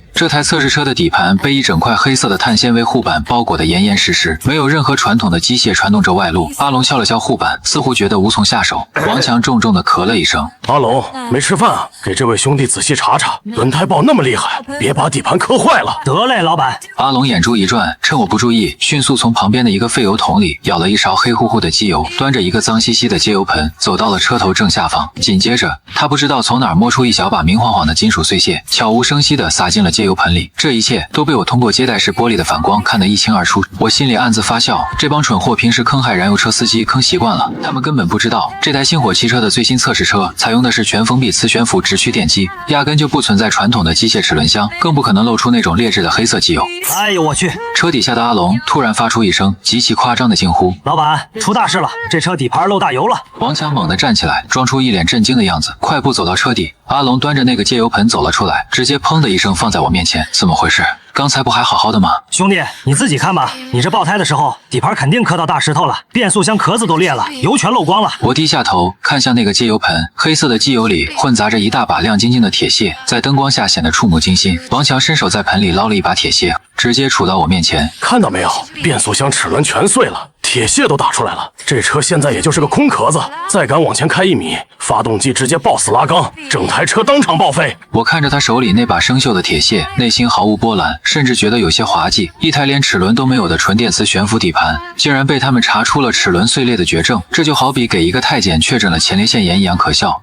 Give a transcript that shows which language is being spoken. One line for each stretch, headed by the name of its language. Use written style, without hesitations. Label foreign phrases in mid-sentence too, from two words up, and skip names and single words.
Chinese: 這台測試車的底盤被一整塊黑色的碳纖維護板包裹得嚴嚴實實，沒有任何傳統的機械傳動着外露。阿龍敲了敲護板，似乎覺得無從下手。王強重重地咳了一聲： 阿龍，沒吃飯啊？給這位兄弟仔細查查，轮胎爆那麼厲害，別把底盤磕壞了。得嘞，老闆。阿龍眼中珠一轉，趁我不注意，迅速從旁邊的一個廢油桶裡舀了一勺黑乎乎的機油，端着一個髒兮兮的接油盆走到了車頭正下方。緊接着，他不知道從哪兒摸出一小把明晃晃的金屬碎屑，悄無聲息地撒進了接油盆裡。這一切都被我通過接待室玻璃的反光看得一清二楚。我心裡暗自發笑，這幫蠢貨平時坑害燃油車司機坑習慣了，他們根本不知道這台星火汽車的最新測試車採用的是全封閉磁懸浮直驅電機，壓根就不存在傳統的機械齒輪箱，更不可能露出那種劣質的黑色機油。哎呦我去！車底下的阿龍突然發出一聲極其誇張的驚呼：“ 老板，出大事了！這車底盤漏大油了！” 王強猛地站起來，裝出一臉震驚的樣子，快步走到車底。阿龍端着那個接油盆走了出來，直接砰的一聲放在我面前。怎麼回事？剛才不還好好的嗎？兄弟，你自己看吧，你這爆胎的時候，底盤肯定磕到大石头了，变速箱壳子都裂了，油全漏光了。我低下頭看向那個接油盆，黑色的機油裡混雜着一大把亮晶晶的鐵屑，在燈光下顯得觸目驚心。王強伸手在盆裡撈了一把鐵屑，直接杵到我面前。看到沒有，變速箱齒輪全碎了，鐵屑都打出來了。這車現在也就是個空殼子，再敢往前開1米，發動機直接抱死拉缸，整台車當場報廢。我看着他手裡那把生鏽的鐵屑，內心毫無波瀾，甚至覺得有些滑稽。一台連齒輪都沒有的纯電磁懸浮底盤，竟然被他們查出了齒輪碎裂的絕症，這就好比給一個太監確診了前列腺炎一樣可笑。